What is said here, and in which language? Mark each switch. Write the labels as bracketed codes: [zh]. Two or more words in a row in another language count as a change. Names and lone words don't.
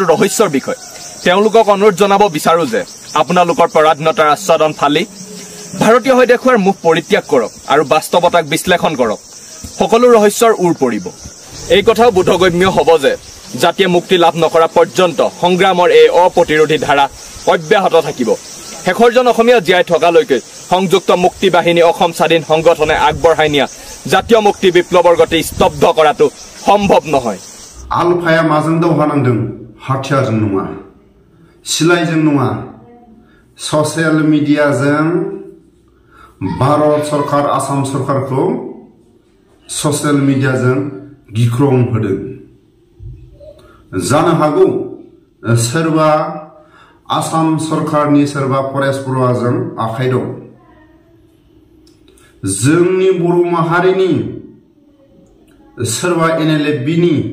[as] ৰহস্যৰ বিষয় তেওঁলোকক অনুৰোধ জনাব বিচাৰো যে আপোনালোকৰ পৰাধীনতাৰ আস্বাদন ফালি ভাৰতীয় হৈ দেখুৱাৰ মুখ পৰিত্যাগ কৰক আৰু বাস্তৱতাক বিশ্লেষণ কৰক সকলো ৰহস্যৰ উৰ পৰিব এই কথাও বোধগম্য হ'ব যে জাতীয় মুক্তি লাভ নকৰা পৰ্যন্ত সংগ্ৰামৰ এই অপ্ৰতিৰোধী ধাৰা অব্যাহত থাকিব শেষৰজন অসমীয়া জীয়াই থকালৈকে সংযুক্ত মুক্তি বাহিনী অসম স্বাধীন সংগঠনে আগবঢ়াই নিয়া জাতীয় মুক্তি বিপ্লৱৰ গতি স্তব্ধ কৰাটো সম্ভৱ নহয় [brx] आलफाया माजों दावहा नांदों हाथियारजों नङा सिलाइजों नङा [en] social media [brx] भारत सरकार आसाम सरकारखौ [en] social media [brx] गिख्रं होदों जानो हागौ सोरबा आसाम सरकारनि सोरबा फरेस्ट बर'जों आखाइ दं जोंनि बर' माहारिनि सोरबा एनएलएफबिनि